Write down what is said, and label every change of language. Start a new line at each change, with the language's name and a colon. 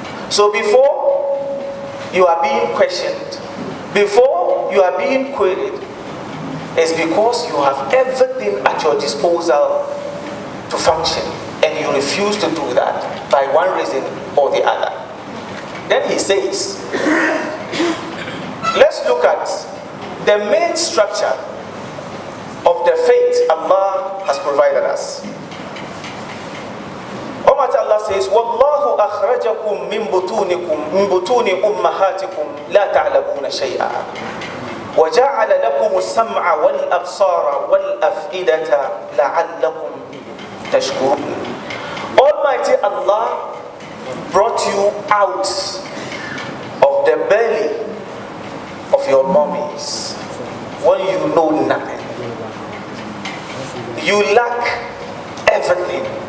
English: So before you are being questioned, before you are being queried, it's because you have everything at your disposal to function, and you refuse to do that by one reason or the other. Then he says, let's look at the main structure of the faith Allah has provided us. Almighty Allah says,
Arabic: وَاللَّهُ أَخْرَجَكُم مِّن بُطُونِ أُمَّهَاتِكُمْ لَا تَعْلَمُونَ شَيْئًا وَجَعَلَ لَكُمُ السَّمْعَ وَالْأَبْصَارَ وَالْأَفْئِدَةَ لَعَلَّكُمْ تَشْكُرُونَ.
English: Almighty Allah brought you out of the belly of your mummies when you know nothing. You lack everything.